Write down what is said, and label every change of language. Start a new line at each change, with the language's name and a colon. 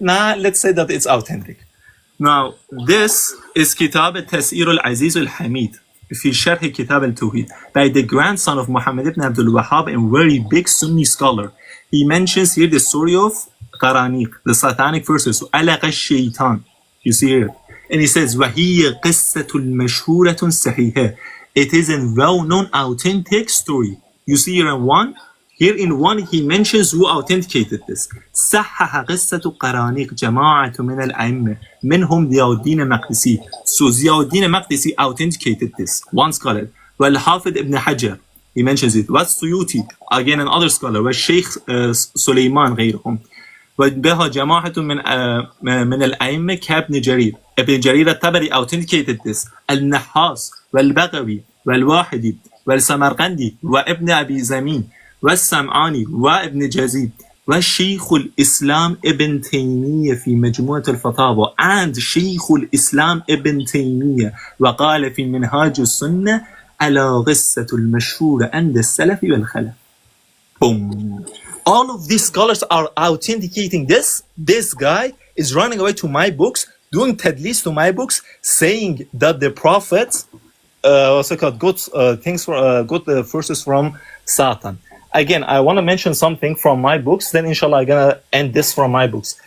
English: Nah, let's say that it's authentic. Now, this is Kitab al-Tas'ir al-Aziz al-Hamid في شرح كتاب التوحيد by the grandson of Muhammad ibn Abdul Wahhab, a very big Sunni scholar. He mentions here the story of Qaraniq, the satanic verses,
Arabic: ألغ الشيطان.
English: You see here. And he says,
Arabic: وَهِيَ قِصَّةٌ مَشْهُورَةٌ صَحِيحَةٌ.
English: It is a well-known authentic story. You see here in one. Here in one, he mentions who authenticated this.
Arabic: صحح قصة قرانيق جماعة من الأئمة منهم ضياء الدين المقدسي.
English: So ضياء الدين المقدسي authenticated this. One scholar. والحافظ ابن حجر. He mentions it. والسيوطي. Again another scholar.
Arabic: والشيخ سليمان غيرهم. وبها جماعة من الأئمة كابن جرير. ابن جرير الطبري
English: authenticated this.
Arabic: النحاس والبغوي والواحدي والسمرقندي وابن أبي زمين والسمعاني وابن جزيد والشيخ الإسلام ابن تيمية في مجموعة الفتاوى and شيخ الإسلام ابن تيمية وقال في منهاج السنة على قصة المشهورة عند السلف والخلف.
English: Boom. All of these scholars are authenticating this. This guy is running away to my books, doing tadlis to my books, saying that the prophets got things for got the verses from Satan. Again, I want to mention something from my books, then inshallah I'm going to end this from my books.